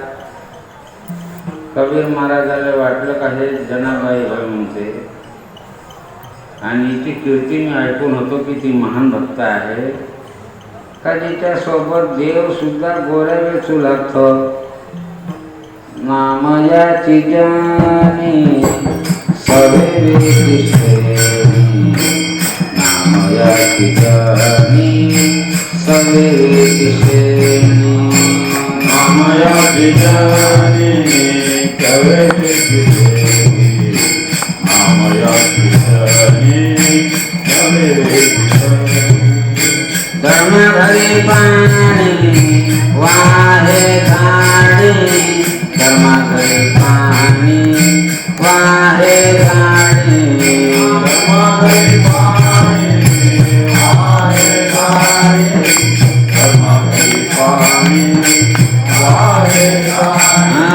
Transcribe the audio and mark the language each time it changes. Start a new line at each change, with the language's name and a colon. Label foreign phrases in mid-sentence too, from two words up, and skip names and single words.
Marathi: कबीर महाराजाला वाटलं का हे जनाबाई होय म्हणते, आणि हिची कीर्ती मी ऐकून होतो की ती महान भक्त आहे का जिच्या सोबत देव सुद्धा गोऱ्या वेचू लागतो. नामयाची जानी सवेरे दिसेनी, नामयाची जानी सवेरे दिसेनी, नामयाची जानी सवेरे दिसेनी, नामयाची जानी सवेरे दिसेनी. धर्म घरी पाणी वाहे गाडी, धर्म घरी पाणी वाहे गाडी, धर्म घरी पाणी वाहे गाडी, धर्म घरी पाणी वाहे गाडी.